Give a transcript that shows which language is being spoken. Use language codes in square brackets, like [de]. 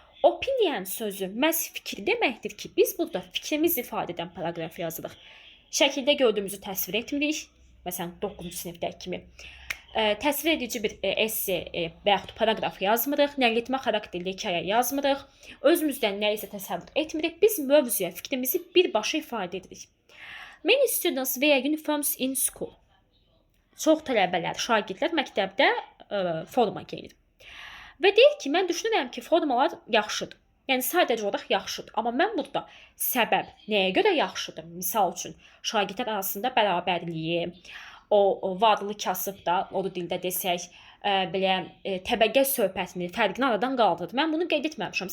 [az] Opinion sözü məhz fikir deməkdir ki, biz burada fikrimizi ifadə edən paragraf yazırıq. Şəkildə gördüyümüzü təsvir etmirik. Məsələn, 9-cu sinifdəki kimi. Təsvir edici bir esse və yaxud paragraf yazmırıq. Nəqletmə xarakterli hekayə yazmırıq. Özümüzdən nə isə təsəvvür etmirik. Biz mövzuya fikrimizi birbaşa ifadə edirik. [en] Many students wear uniforms in school. [az] Çox tələbələr, şagirdlər məktəbdə forma geyinir. Və deyir ki, mən düşünürəm ki, formalar yaxşıdır. Yəni, sadəcə olaraq yaxşıdır. Amma mən burada səbəb nəyə görə yaxşıdır? Misal üçün, şagirdlər arasında bərabərliyi, o varlı kasıb da, o da dildə desək, belə təbəqə söhbətini, fərqini aradan qaldırır. Mən bunu qeyd etməmişəm.